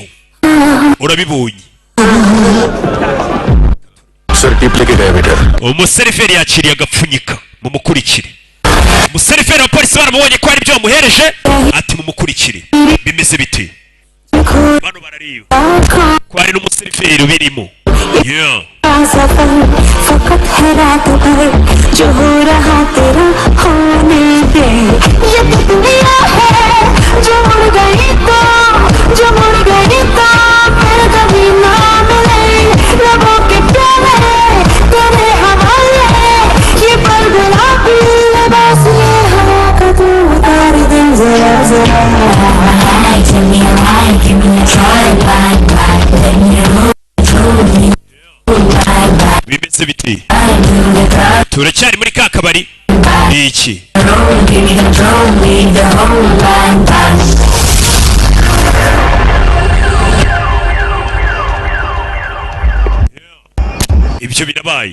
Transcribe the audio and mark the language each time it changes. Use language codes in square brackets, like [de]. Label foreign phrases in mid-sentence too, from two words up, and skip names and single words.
[rw] Urabibonye umuseriveri yakiriye agapfunyika mumukurikire. Umuseriveri wa polisi baramubonye ko hari ibyo bamuhereje ati mumukurikire. Bimeze biti bano barariyo ko hari n'umuseriveri birimo. [en] Yeah [hi] फकत है रात भर जो हो रहा तेरा होने दे. ये दुनिया है जो मुड़ गई तो फिर कभी ना मिले. रबों के प्यारे तेरे हवाले ये पल गुलाबी लिबास ये हवा का तू उतार दे जरा जरा. [en] Give me a ride, give me a try, ride, let me roll. [rw] Bimeze biti turacyari muri ka kabari iki ibyo birabaye.